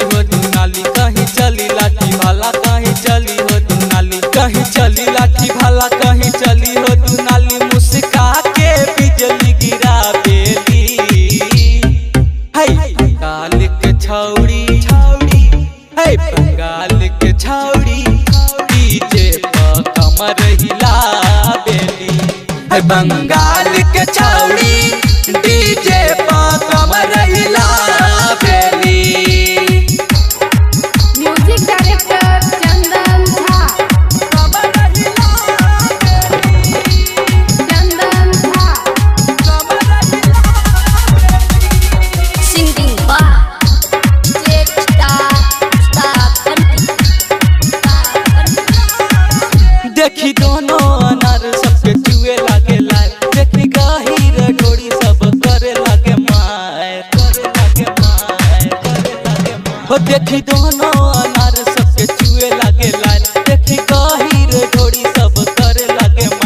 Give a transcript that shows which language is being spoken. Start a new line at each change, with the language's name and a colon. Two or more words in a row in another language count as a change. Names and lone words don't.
Bhojpuri: हो दुनाली, कहीं चली लाठी भाला कहीं चली हो दुनाली, कहीं चली लाठी भाला कहीं चली हो दुनाली, मुस्का के बिजली गिरा बेली है बंगाल के छौड़ी है बंगाल के छौड़ी डीजे पर कमर हिला बेली है बंगाल के छौड़ी डीजे पर कमर हिला बेली।
English: Music Director Chandan Jha. Chandan Jha. Singing by State Star Ustad
Bhojpuri: देखी दोनों अनार सबके चुए लागे लाए, देखी गहीर डोरी सब करे लागे माय, करे लागे माय, करे लागे माय। हो देखी दोनों अनार सबके चुए लागे लाए, देखी गहीर डोरी सब करे लागे माय।